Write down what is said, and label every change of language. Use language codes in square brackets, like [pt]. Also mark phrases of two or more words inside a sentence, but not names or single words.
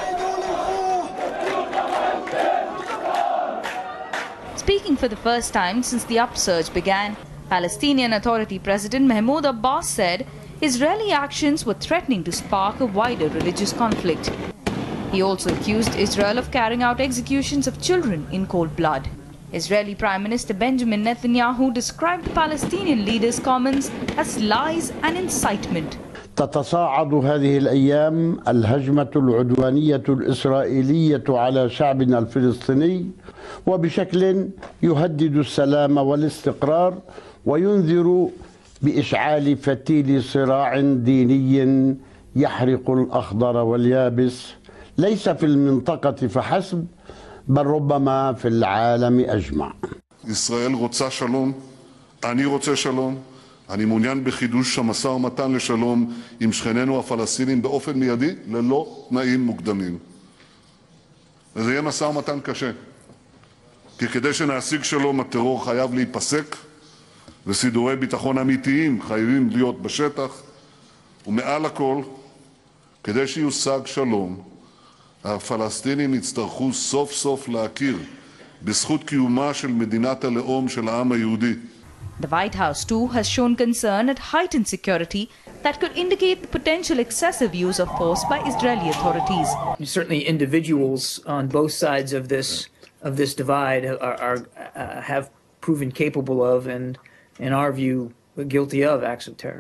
[en] Speaking for the first time since the upsurge began, Palestinian Authority President Mahmoud Abbas said Israeli actions were threatening to spark a wider religious conflict. He also accused Israel of carrying out executions of children in cold blood. Israeli Prime Minister Benjamin Netanyahu described the Palestinian leader's comments as lies and incitement. [ar] تتصاعد هذه الأيام الهجمة العدوانية الإسرائيلية على شعبنا الفلسطيني وبشكل يهدد السلام والاستقرار وينذر بإشعال فتيل صراع ديني يحرق الأخضر واليابس ليس في المنطقة فحسب بل ربما في العالم أجمع. [he] ישראל רוצה שלום, אני רוצה שלום. אני מעוניין בחידוש המשא ומתן לשלום עם שכנינו הפלסטינים באופן מיידי, ללא תנאים מוקדמים. וזה יהיה משא ומתן קשה. כי כדי שנשיג שלום, הטרור חייב להיפסק, וסידורי ביטחון אמיתיים חייבים להיות בשטח, ומעל הכל, כדי שיושג שלום, הפלסטינים יצטרכו סוף סוף להכיר בזכות קיומה של מדינת הלאום של העם היהודי. [en] The White House, too, has shown concern at heightened security that could indicate the potential excessive use of force by Israeli authorities. Certainly individuals on both sides of this divide have proven capable of and, in our view, guilty of acts of terror.